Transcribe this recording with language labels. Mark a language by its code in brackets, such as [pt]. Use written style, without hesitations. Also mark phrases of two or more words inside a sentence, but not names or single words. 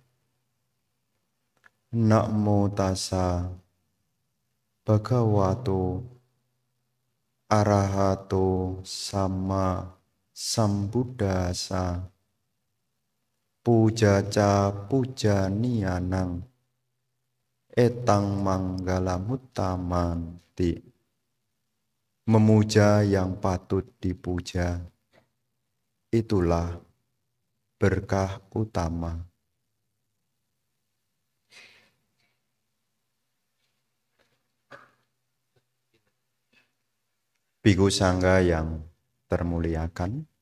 [pi] Namo tassa Bhagavato Arahato Sama Sambuddhasa. Pujaca pujaniyanang etang manggalamuttamanti. [id] Memuja yang patut dipuja, itulah berkah utama. Bhikkhu Sangha yang termuliakan,